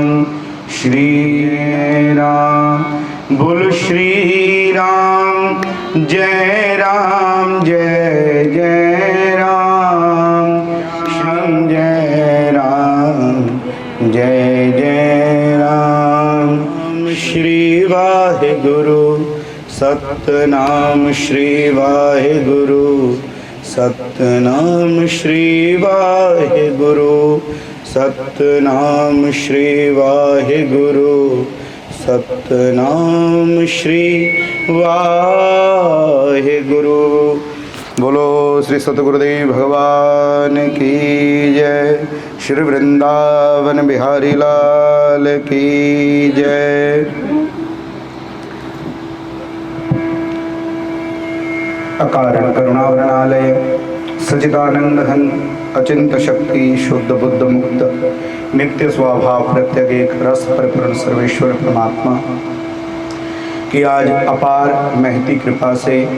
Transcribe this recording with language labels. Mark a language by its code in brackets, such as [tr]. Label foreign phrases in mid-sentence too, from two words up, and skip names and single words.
[hi] श्री राम बोल श्री राम जय जय राम। श्याम जय जय राम। वाहेगुरु, सतनाम श्री वाहेगुरु, सतनाम श्री वाहेगुरु, सतनाम श्री वाहेगुरु, सतनाम श्री वाहेगुरु। बोलो श्री सतगुरुदेव भगवान की जय। श्री वृंदावन बिहारी लाल की जय। अकारण करुणावरणालय सच्चिदानंद घन अचिंत शक्ति शुद्ध बुद्ध मुक्त नित्य स्वभाव प्रत्येक एक रस परिपूर्ण सर्वेश्वर परमात्मा की आज अपार महती कृपा से